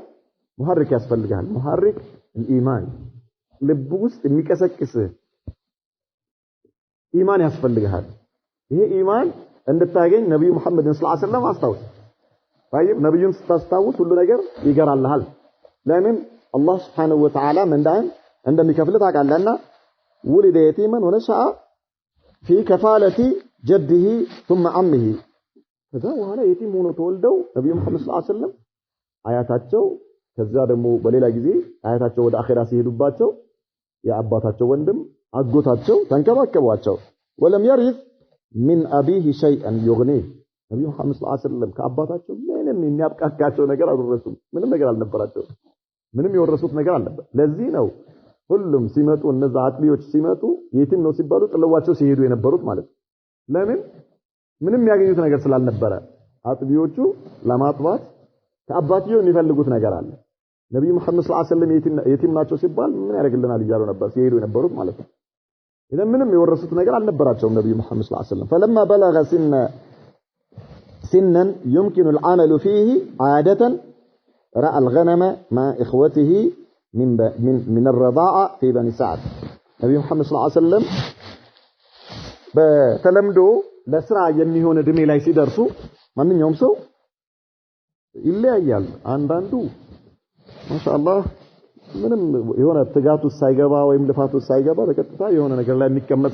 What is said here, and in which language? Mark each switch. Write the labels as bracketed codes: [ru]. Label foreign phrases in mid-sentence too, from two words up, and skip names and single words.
[am] ሙሐሪክ ያስፈልጋል። ሙሐሪክ ኢማን ልብ ውስጥ የሚቀሰቅስ ኢማን ያስፈልጋል። ይሄ ኢማን እንድታገኝ ነብዩ መሐመድን [ar] صلى الله عليه وسلم [am] አስታውስ። طيب ነብዩን ስታስታውስ ሁሉ ነገር ይገራልሃል። ለምን አላህ [ar] سبحانه وتعالى [am] መንዳን እንደሚከፍል ታውቃለህና [ar] ولد يتيما ونشأ في كفالة جده ثم عمه [am] ከዛ በኋላ የቲም ሆኖ ተወልደው ነብዩ መሐመድ [ar] صلى الله عليه وسلم [am] አያታቸው ከዛ ደግሞ በሌላ ጊዜ አያታቸው ወደ አኺራ ሲሄዱባቸው የአባታቸው ወንድም አጎታቸው ተንከባከቧቸው። [ar] ولم يرث من أبيه شيئا يغنيه [am] ነብዩ መሐመድ [ar] صلى الله عليه وسلم [am] ከአባታቸው ምንም የሚያብቃቃቸው ነገር አልወረሱም። ምንም ነገር አልነበራቸው። ምንም የወረሱት ነገር አልነበር። ለዚህ ነው ሁሉም ሲመጡ እነዛ አጥቢዎች ሲመጡ የቲም ነው ሲባሉ ጥለዋቸው ሲሄዱ የነበሩት ማለት ነው። ለምን ምንም ያገኙት ነገር ስላልነበረ አጥቢዎቹ ለማጥባት ከአባትየው የሚፈልጉት ነገር አለ። ነብዩ መሐመድ [ar] صلى الله عليه وسلم [am] የቲም ናቸው ሲባል ምን ያደርግልናል እያሉ ነበር ሲሄዱ የነበሩት ማለት ነው። ኢዘን ምንም የወረሱት ነገር አልነበራቸውም ነብዩ መሐመድ [ar] صلى الله عليه وسلم فلما بلغ سنا يمكن العمل فيه عادة رأى الغنم مع إخوته من الرضاعة في بني سعد نبي محمد صلى الله عليه وسلم [am] በተለምዶ ለስራ የሚሆን እድሜ ላይ ሲደርሱ ማንኛውም ሰው ይለያያል። አንዳንዱ ማሻአላህ ምንም የሆነ ትጋቱ ሳይገባ ወይም ልፋቱ ሳይገባ በቀጥታ የሆነ ነገር ላይ የሚቀመጥ